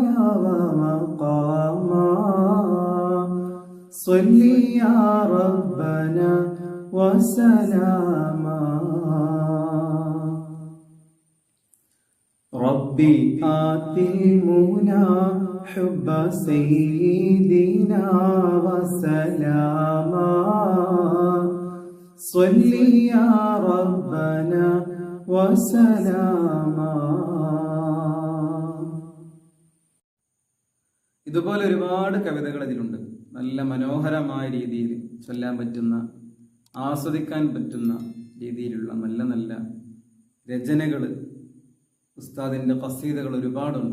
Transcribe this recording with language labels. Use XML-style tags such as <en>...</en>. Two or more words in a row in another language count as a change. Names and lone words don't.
<ar>ومقاما صل يا ربنا وسلاما ربي آت المنى حب سيدنا وسلاما صل يا ربنا وسلاما.</ar> <ml>ഇതുപോലെ ഒരുപാട് കവിതകൾ ഇതിലുണ്ട്. നല്ല മനോഹരമായ രീതിയിൽ ചൊല്ലാൻ പറ്റുന്ന, ആസ്വദിക്കാൻ പറ്റുന്ന രീതിയിലുള്ള നല്ല നല്ല രചനകൾ, ഉസ്താദിൻ്റെ ഖസീദകൾ ഒരുപാടുണ്ട്.</ml>